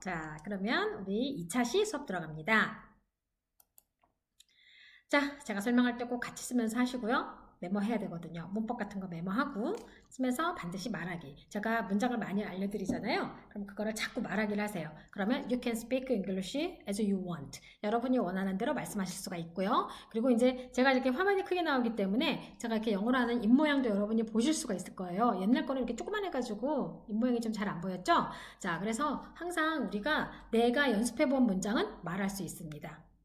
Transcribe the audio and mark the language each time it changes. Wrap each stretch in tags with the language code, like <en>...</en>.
<ko>자, 그러면 우리 2차 수업 들어갑니다. 자, 제가 설명할 때 꼭 같이 쓰면서 하시고요. 메모해야 되거든요. 문법 같은 거 메모하고 쓰면서 반드시 말하기. 제가 문장을 많이 알려드리잖아요. 그럼 그거를 자꾸 말하기를 하세요. 그러면</ko> <en>you can speak English as you want.</en> <ko>여러분이 원하는 대로 말씀하실 수가 있고요. 그리고 이제 제가 이렇게 화면이 크게 나오기 때문에 제가 이렇게 영어로 하는 입모양도 여러분이 보실 수가 있을 거예요. 옛날 거는 이렇게 조그만 해가지고 입모양이 좀 잘 안 보였죠? 자, 그래서 항상 우리가 내가 연습해본 문장은 말할 수 있습니다.</ko>